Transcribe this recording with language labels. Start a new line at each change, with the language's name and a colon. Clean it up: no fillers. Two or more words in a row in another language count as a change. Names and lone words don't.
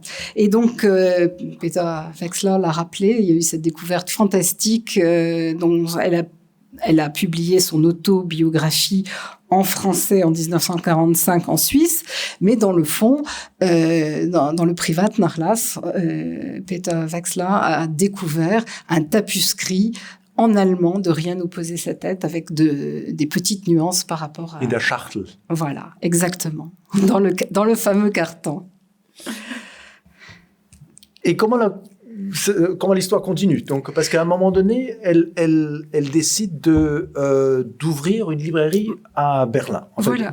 French: Et donc, Peter Wexler l'a rappelé, il y a eu cette découverte fantastique dont elle a publié son autobiographie en français en 1945 en Suisse, mais dans le fond, dans le Privatnachlass, Peter Wexler a découvert un tapuscrit en allemand de Rien nous poser sa tête, avec des petites nuances par rapport à...
German: In der Schachtel.
French: Voilà, exactement, dans le fameux carton. Et comment l'histoire continue? Donc, parce qu'à un moment donné, elle décide d'ouvrir une librairie à Berlin. En fait, Voilà.